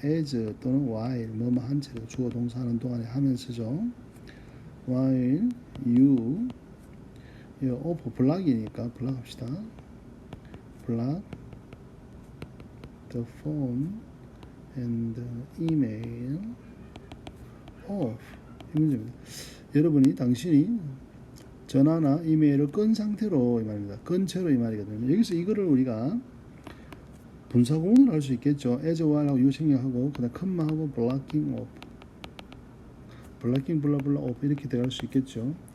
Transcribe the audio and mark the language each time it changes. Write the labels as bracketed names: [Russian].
[Korean] as 또는 while 뭐뭐 한 채로 주어 동사하는 동안에 하면서죠. [English] while you of [Korean] 블락이니까 블락합시다. [English] block the phone and email off. [Korean] 이 문제입니다. 여러분이 당신이 전화나 이메일을 끈 상태로 이 말입니다. 끈 채로 이 말이거든요. 여기서 이거를 우리가 분사구문을 할 수 있겠죠. as while하고 you 생략하고 그다음 컴마하고 [English] blocking off, blocking [Korean] 블라블라 off 이렇게 들어갈 수 있겠죠.